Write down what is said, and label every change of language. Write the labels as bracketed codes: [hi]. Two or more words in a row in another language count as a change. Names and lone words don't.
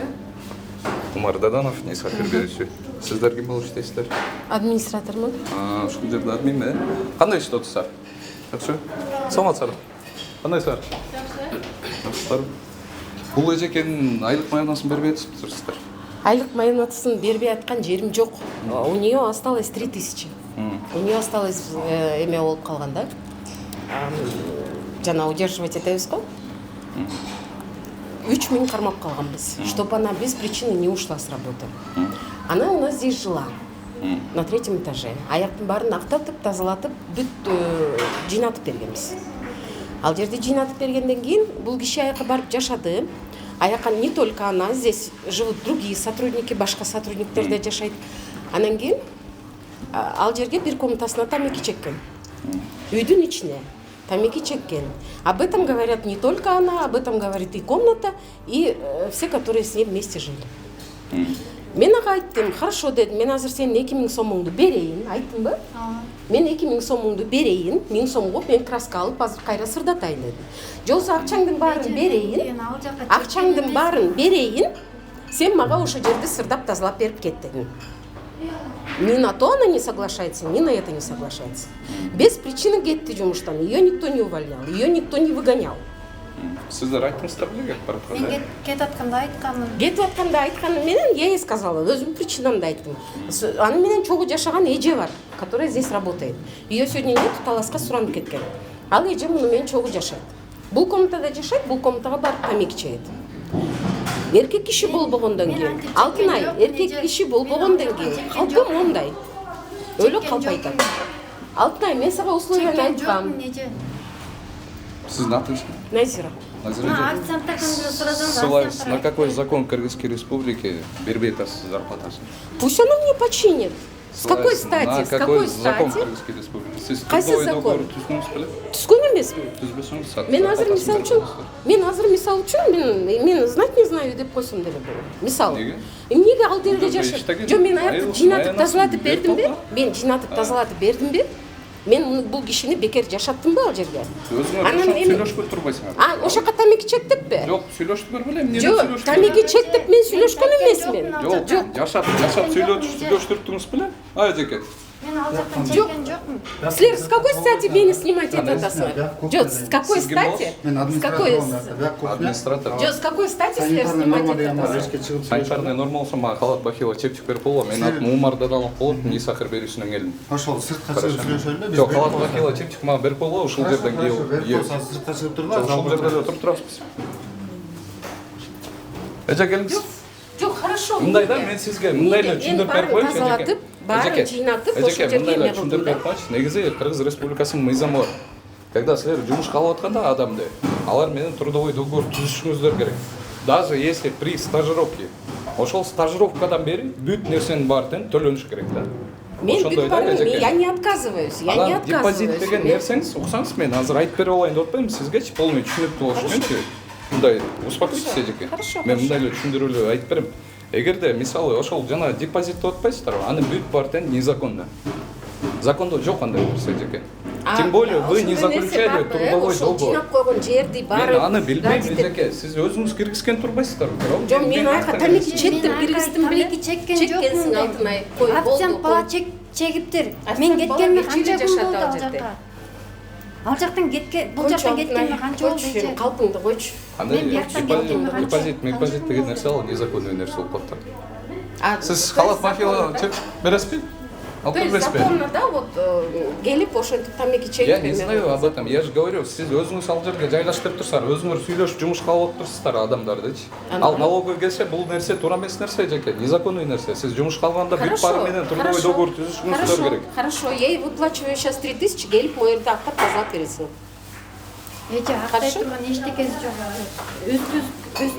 [ky] Умар Даданов, Исахыр берүүчү. Сиздер ким болуп иштейсиздер? Администратормун. Ушул жерде админби? Кандай иштеп атасыздар? Жакшы. Саламатсыздар. Кандайсыздар? Жакшысыздар. Бул эжекенин айлык майынасын бербей атасыздар. Айлык майынатысын бербей аткан жерим жок. [ru] У нее осталось 3000. У нее осталось [ky] эме болуп калган да. Жана удерживать этебиз го. 3000 кармап калганбыз, [ru] чтобы она без причины не ушла с работы. Она у нас здесь жила на 3-м этаже. [ky] Аяктын баарын актатып, тазалатып, бүт жыйнатып бергенбиз. Ал жерде жыйнатып бергенден кийин бул киши аякка барып жашады. [ru] Аякка не только она, здесь живут другие сотрудники, [ky] башка сотрудниктер да жашайт. Анан кийин ал жерге бир комнатасына тамеки чеккен. Үйдүн ичине тамеки чеккен. [ru] Об этом говорят не только она, об этом говорит и комната, и все, которые с ней вместе жили. [ky] Мен ага айттым, хорошо дедим, мен азыр сенин 2000 сомуңду берейин, айттымбы? Мен 2000 сомуңду берейин, 1000 сомго мен краска алып азыр кайра сырдатайын дедим. Жоксо акчаңдын баарын берейин, акчаңдын баарын берейин, сен мага ошо жерди сырдап тазалап берип кет дедим. [ru] Ни на то она не соглашается, ни на это не соглашается. [ky] Без причины кетти жумуштан. [ru] Ее никто не увольнял, ее никто не выгонял. [ky] Сиздер айттыңыздар беле барып калган? Мен кетип атканда айтканмын. Кетип атканда айтканым менен [ru] я ей сказала, [ky] өзүм причинамды айттым. Аны менен чогуу жашаган эже бар, [ru] которая здесь работает. Ее сегодня нет, [ky] таласка суранып кеткен. Ал эже муну менен чогуу жашайт. Бул комнатада жашайт, бул комнатага барып тамеки чегет. Эркек киши болбогондон кийин, Алтынай, эркек киши болбогондон кийин, калпым мондай. Өлө калп айтат. Алтынай, мен сага условияны айткам. Сиздин атыңыз? Назира. [ru] Ссылаюсь на какой закон Кыргызской Республики [ky] бербей атасыз зарплатасын? [ru] Пусть она мне починит. С какой стати? На С какой какой закон стати? Кыргызской Республики? [ky] Сиз Кайсы трудовой закон? договор түзгүңүз беле? Түскөн эмесмин. Түзбөсөңүз Мен азыр мисал үчүн мен [ru] знать не знаю [ky] деп койсом деле болот. Мисал. Эмнеге ал жерде жашап? Жо мен аякты жыйнатып тазалатып бердимби? Мен жыйнатып тазалатып бердимби? Мен бул кишини бекер жашаттымбы ал жерге? Өзүңөр сүйлөшпөй турбайсыңар. Ошо жака тамеки чектиппи? Жок, сүйлөштүңөр беле? Эмне Жок, тамеки чектип мен сүйлөшкөн эмесмин. Жок, жашап сүйлөштүрдүңүз беле? Эжеке. Мен ал жактан чеккен жокмун. Силер [ru] с какой стати [ky] мени снимать этасыңар? Жок, с какой стати? С какой? Администратор. Жок, [ru] с какой стати [ky] силер снимать этасыңар? [ru] Санитарный норма [ky] болсо мага калат Бахила чепчик берип болобу. Менин атым Умар Даданов болот, Исахыр берүүсүнөн келдим. Ошол сыртка чыгып сүйлөшөлү. Жок, калат Бахила чепчик мага берип болобу, ушул жерден кийин. Сыртка чыгып турган. Ушул жерде эле отуруп турабыз. Эже келиңиз. Жок, хорошо. Мындай да, мен сизге мындай эле түшүндүрүп берип коеюнчу эжеке. Баарын жыйнатып, ошол жерге мындай эле эме түшүндүрүп кылдым берип да. коеюнчу. Негизи Кыргыз Республикасынын мыйзамы бар. Когда силер жумушка алып атканда адамды, алар менен [ru] трудовой договор [ky] түзүшүңүздөр керек. [ru] Даже если при стажировке, [ky] ошол стажировкадан бери бүт нерсенин баарын төлөнүш керек да. Мен бүт баарын, [ru] я не отказываюсь, я не отказываюсь. [ky] Депозит деген нерсеңиз, уксаңыз мен азыр айтып берип алайын деп атпаймынбы сизгечи, полный түшүнүктүү болуш үчүнчү. Мындай успокойтесь эжеке. Мен мындай эле түшүндүрүүлүү айтып берем. Эгерде мисалы ошол жана депозит деп атпайсыздарбы, аны бүт баарын незаконно. Закондо жок андай нерсе эжеке. [ru] Тем более вы не заключали трудовой договор. [ky] Жыйнап койгон жерди баары. Мен аны билбейм эжеке. Сиз өзүңүз киргизген турбайсыздарбы? Жок, мен аякка тамеки чектип киргиздим беле. Тамеки чеккен Чеккенсиң жокмун. Алтынай. Кой, болду. Официант бала чегиптир. Мен кеткениме канча күн болду ал жакка. Ал жактан бул жактан кеткениме канча болду эже. Калпыңды койчу. Мен бияктан кеткениме канча. Депозит деген нерсе ал незаконный нерсе болуп калат. Сиз халат халат мафия бересизби? [ru] То есть законно, да, вот [ky] келип ошентип тамеки чегип. [ru] Я не знаю об этом. Я же говорю, [ky] сиз өзүңүз ал жерге жайлаштырып турсаңар, өзүңөр сүйлөшүп жумушка алып турсуздар адамдардычы. Ал налогой келсе бул нерсе туура эмес нерсе эжеке, незаконный нерсе. Сиз жумушка алганда бүт баары менен [ru] трудовой договор [ky] түзүшүңүздөр керек. [ru] Хорошо, я ей выплачиваю сейчас 3000, [ky] келип могу жерде актап тазалап бересиң. Эже актай турган эчтекеси жок.